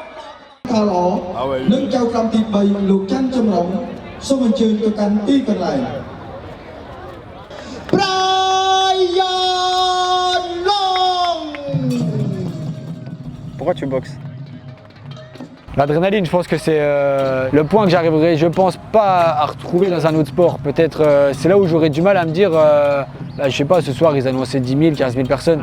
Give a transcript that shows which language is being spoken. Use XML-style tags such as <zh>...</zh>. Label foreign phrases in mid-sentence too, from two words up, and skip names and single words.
<km>ថាល្អនឹងចៅក្រមទី3លោកច័ន្ទចម្រុងសូមអញ្ជើញទៅកាន់ទីកន្លែង Brian Long.</km> <fr>Pourquoi tu boxes? L'adrénaline, je pense que c'est le point que j'arriverai, je pense, pas à retrouver dans un autre sport. Peut-être c'est là où j'aurais du mal à me dire, là, je sais pas, ce soir ils annonçaient 10 000, 15 000 personnes.</fr>